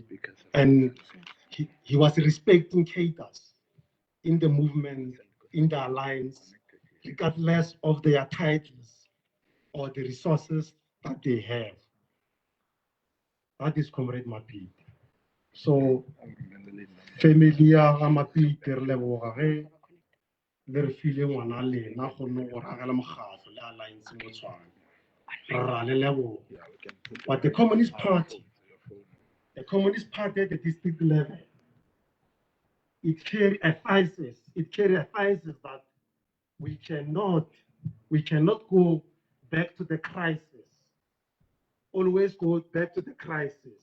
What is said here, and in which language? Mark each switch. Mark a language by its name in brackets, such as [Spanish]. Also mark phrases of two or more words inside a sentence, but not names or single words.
[English] And he was respecting cadres in the movement, in the alliance, regardless of their titles or the resources that they have. That is Comrade Mapiti. [Northern Sotho] So, family ya Mapiti re leboga ge le re file ngwana lena go no go ragela mokgatlo le alliance mo Tshwane. Ra le leboga. [English] But the Communist Party at the district level, it carries a thesis that we cannot go back to the crisis. Always go back to the crisis.